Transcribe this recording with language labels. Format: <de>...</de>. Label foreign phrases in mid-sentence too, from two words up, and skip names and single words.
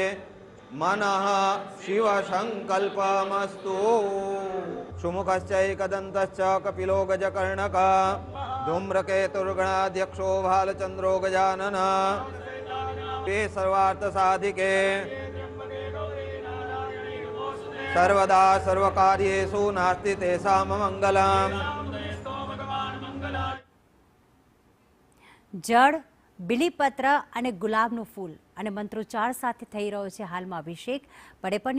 <sa>मनः शिवसंकल्पमस्तु सुमुखश्चैकदन्तश्च कपिलो गजकर्णकः धूम्रकेतुर्गणाध्यक्षो भालचन्द्रो गजाननः ते सर्वार्थसाधिके सर्वदा सर्वकार्येषु नास्ति तेषां मङ्गलम्</sa> <gu>જળ બિલીપત્ર અને ગુલાબનું ફૂલ અને મંત્રોચ્ચાર સાથે થઈ રહ્યો છે હાલમાં અભિષેક પડેપણની</gu>